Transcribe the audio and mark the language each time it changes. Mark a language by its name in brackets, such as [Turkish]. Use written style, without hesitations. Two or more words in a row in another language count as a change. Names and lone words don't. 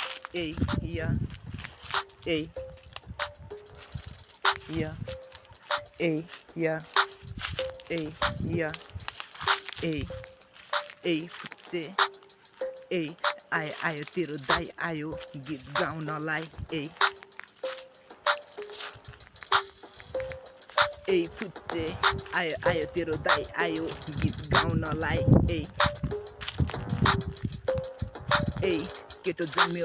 [English] Hey, yeah, hey, yeah, hey, yeah, hey, yeah, hey, hey, [Nepali] फुच्चे ए आयो तेरो दाई आयो गीत गाउनलाई ए ए फुच्चे आयो तेरो दाई आयो गीत गाउनलाई ए ए केटो जन्म्यो